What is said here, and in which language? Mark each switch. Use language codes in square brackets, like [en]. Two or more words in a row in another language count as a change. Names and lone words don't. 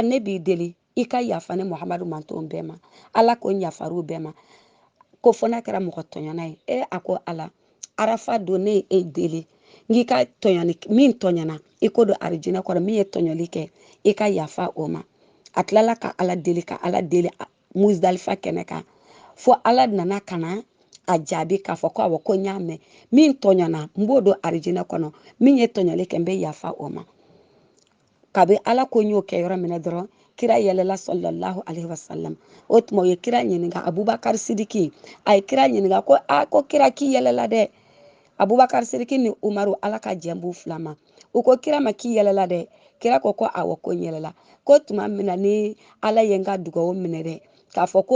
[bm] ne b'i deli i ka yafa ne Muhamadu mantonw bɛɛ ma ala ko n yafar'u bɛɛ ma ko fɔ n'a kɛra mɔgɔ tɔɲɔna ye a ko ala arafa don ne ye e deli n k'i ka tɔɲɔni min tɔɲɔna i ko don arijinɛ kɔrɔ min ye tɔɲɔli kɛ i ka yafa o ma a tilala ka ala deli Muzdalifa kɛnɛ kan fo ala nana ka na a jaabi k'a fɔ ko awɔ ko n y'a mɛn min tɔɲɔna n b'o don arijinɛ kɔnɔ min ye tɔɲɔli kɛ n bɛ yafa o ma kabi ala ko n y'o kɛ yɔrɔ minɛ dɔrɔn kira yɛlɛla [ar] صلى الله عليه وسلم [bm] o tuma o ye kira ɲininka Abubakar Sidiki a ye kira ɲininka ko kira k'i yɛlɛla dɛ Abubakar Sidiki ni Umaru ala ka jɛn b'u fila ma u ko kira ma k'i yɛlɛla dɛ kira ko awɔ ko n yɛlɛla ko tuma min na ni ala ye n ka dugawu minɛ dɛ k'a fɔ ko